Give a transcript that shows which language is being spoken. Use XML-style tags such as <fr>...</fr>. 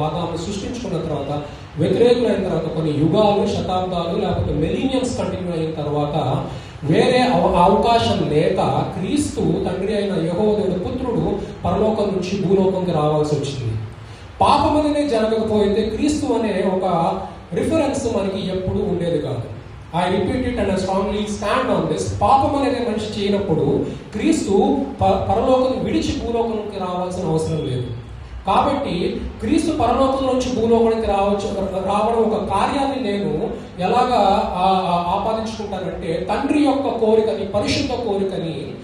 <te>ఆదాము సృష్టించుకున్న తర్వాత వ్యతిరేకులైన తర్వాత కొన్ని యుగాలు, శతాబ్దాలు లేకపోతే మిలీనియమ్స్ కంటిన్యూ అయిన తర్వాత వేరే అవకాశం లేక క్రీస్తు తండ్రి అయిన యెహోవా దేవుని పుత్రుడు పరలోకం నుంచి భూలోకంకి రావాల్సి వచ్చింది. పాపం అనేది జరగకపోతే క్రీస్తు అనే ఒక రిఫరెన్స్ మనకి ఎప్పుడు ఉండేది కాదు.</te> <en>I repeat it and I strongly stand on this.</en> <te>పాపం అనేది మనిషి చేయనప్పుడు క్రీస్తు పరలోకం విడిచి భూలోకానికి రావాల్సిన అవసరం లేదు. కాబట్టి క్రీస్తు పరలోకం నుంచి భూలోకానికి రావడం ఒక కార్యాన్ని నేను ఎలాగా ఆపాదించుకుంటానంటే తండ్రి యొక్క కోరికని, పరిశుద్ధ కోరికని</te>